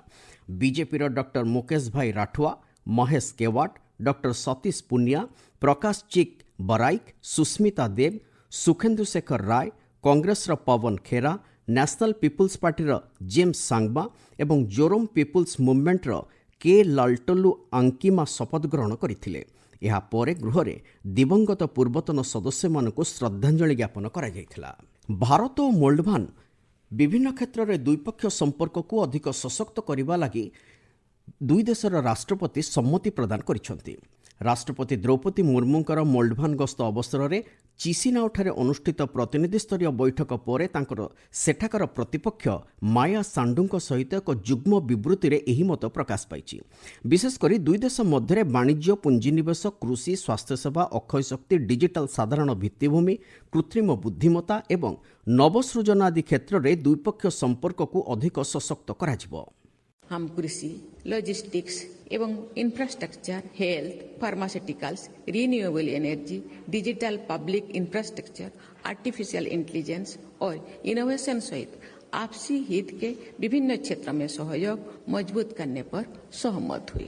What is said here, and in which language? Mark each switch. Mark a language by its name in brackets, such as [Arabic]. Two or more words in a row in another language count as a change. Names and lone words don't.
[Odia] ବିଜେପିର ଡକ୍ଟର ମୁକେଶ ଭାଇ ରାଠୱା, ମହେଶ କେୱଟ, ଡକ୍ଟର ସତୀଶ ପୁନିଆ, ପ୍ରକାଶ ଚିକ ବରାଇକ, ସୁସ୍ମିତା ଦେବ, ସୁଖେନ୍ଦୁ ଶେଖର ରାୟ, କଂଗ୍ରେସ ପବନ ଖେରା, ନ୍ୟାସନାଲ ପିପୁଲ୍ସ ପାର୍ଟି ଜେମ୍ସ ସାଙ୍ଗମା ଏବଂ ଜୋରମ ପିପୁଲ୍ସ ମୁଭମେଣ୍ଟ କେ ଲାଲଟଲୁ ଆଙ୍କିମା ଶପଥ ଗ୍ରହଣ କରଥିଲେ। ଏହା ପରେ ଗୃହରେ ଦିବଂଗତ ପୂର୍ବତନ ସଦସ୍ୟମାନଙ୍କୁ ଶ୍ରଦ୍ଧାଞ୍ଜଳି ଜ୍ଞାପନ କରାଯାଇଥିଲା। ଭାରତ ଓ ମୋଲ୍ଡୋଭାନ ବିଭିନ୍ନ କ୍ଷେତ୍ରରେ ଦ୍ୱିପକ୍ଷୀୟ ସମ୍ପର୍କକୁ ଅଧିକ ସଶକ୍ତ କରିବା ଲାଗି ଦୁଇ ଦେଶର ରାଷ୍ଟ୍ରପତି ସମ୍ମତି ପ୍ରଦାନ କରିଛନ୍ତି। ରାଷ୍ଟ୍ରପତି ଦ୍ରୌପଦୀ ମୁର୍ମୁଙ୍କର ମୋଲ୍ଡୋଭାନ ଗସ୍ତ ଅବସରରେ ଚିସିନାଉଠାରେ ଅନୁଷ୍ଠିତ ପ୍ରତିନିଧି ସ୍ତରୀୟ ବୈଠକ ପରେ ତାଙ୍କର ସେଠାକାର ପ୍ରତିପକ୍ଷ ମାୟା ସାଣ୍ଡୁଙ୍କ ସହିତ ଏକ ଯୁଗ୍ମ ବିବୃତ୍ତିରେ ଏହି ମତ ପ୍ରକାଶ ପାଇଛି। ବିଶେଷକରି ଦୁଇ ଦେଶ ମଧ୍ୟରେ ବାଣିଜ୍ୟ, ପୁଞ୍ଜିନିବେଶ, କୃଷି, ସ୍ୱାସ୍ଥ୍ୟସେବା, ଅକ୍ଷୟ ଶକ୍ତି, ଡିଜିଟାଲ ସାଧାରଣ ଭିତ୍ତିଭୂମି, କୃତ୍ରିମ ବୁଦ୍ଧିମତ୍ତା ଏବଂ ନବସୃଜନ ଆଦି କ୍ଷେତ୍ରରେ ଦ୍ୱିପକ୍ଷୀୟ ସମ୍ପର୍କକୁ ଅଧିକ ସଶକ୍ତ କରାଯିବ। [Hindi] हम कृषि, लॉजिस्टिक्स एवं इंफ्रास्ट्रक्चर, हेल्थ, फार्मास्यूटिकल्स, [English] renewable energy, digital public infrastructure, artificial intelligence [Hindi] और इनोवेशन सहित आपसी हित के विभिन्न क्षेत्रों में सहयोग मजबूत करने पर सहमत हुए।